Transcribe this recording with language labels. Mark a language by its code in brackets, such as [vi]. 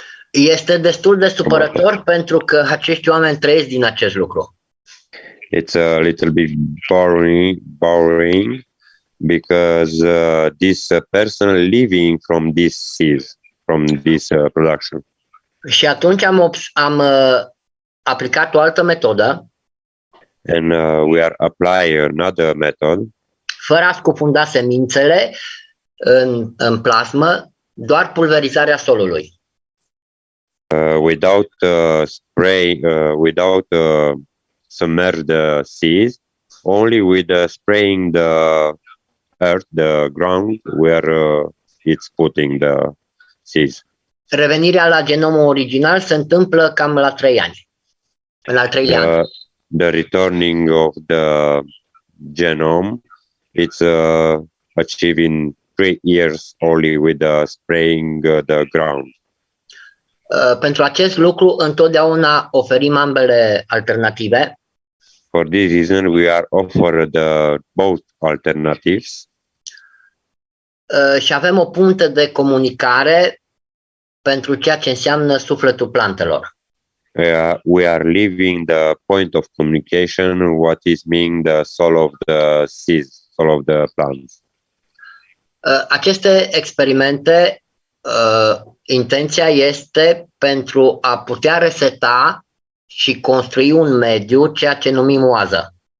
[ro] Este destul de supărător pentru că acești oameni trăiesc din acest lucru. [en] It's a little bit boring because this person living from this seeds, from this production. [ro] Și atunci am aplicat o altă metodă. [en] And we are applying another method. [ro] Fără a scufunda semințele în plasmă, doar pulverizarea solului. [en] Without spray, without submerge the seeds, only with spraying the earth, the ground where it's putting the seeds. [ro] Revenirea la genomul original se întâmplă cam la 3 ani. În al 3-lea an. [en] The returning of the genome, it's achieved in 3 years only with spraying the ground. [ro] Pentru acest lucru, întotdeauna oferim ambele alternative. [en] For this reason, we are offered both alternatives. [ro] Și avem o punte de comunicare pentru ceea ce înseamnă sufletul plantelor. [en] We are leaving the point of communication, what is mean the soul of the seeds, soul of the plants. [ro] Aceste experimente, intenția este pentru a putea reseta și construi un mediu, ceea ce numim oază.